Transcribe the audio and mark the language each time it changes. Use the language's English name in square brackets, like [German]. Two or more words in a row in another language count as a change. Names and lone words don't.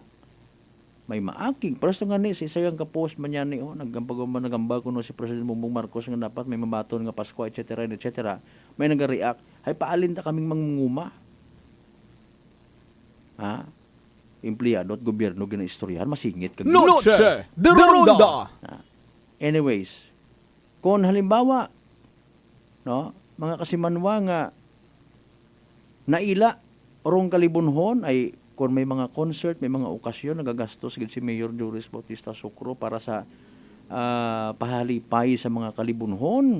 [Aklanon] May maaking. Pero nga ni, si isang ka-post man yan ni, nagamba ko no si President Bongbong Marcos nga dapat may mabaton nga Pasko, etc. etc. May nag-react. Hay paalin ta kaming mangunguma. Ha? Empleyado at gobyerno ginaistoryahan, masingit. Noche de Ronda. Anyways, kung halimbawa, no, mga kasimanwa nga naila orong kalibunhon ay kung may mga concert, may mga okasyon, nagagastos gid si Mayor Joris Bautista Socro para sa pahalipay sa mga kalibunhon.